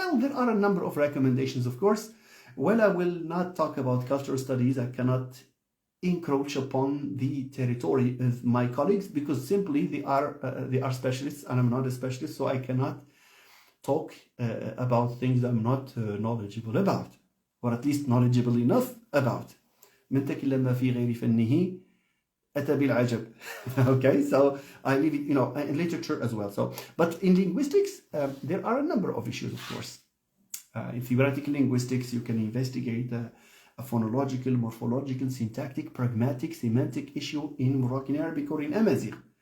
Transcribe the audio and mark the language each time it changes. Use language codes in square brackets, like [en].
[en] Well, there are a number of recommendations, of course. Well, I will not talk about cultural studies. I cannot encroach upon the territory of my colleagues because simply they are specialists and I'm not a specialist, so I cannot talk about things I'm not knowledgeable about, or at least knowledgeable enough about. [ar] من تكلم في غير فنه أتى بالعجب. [en] Okay, so I leave it, in literature as well. So, but in linguistics, there are a number of issues, of course. In theoretical linguistics, you can investigate a phonological, morphological, syntactic, pragmatic, semantic issue in Moroccan Arabic or in Amazigh.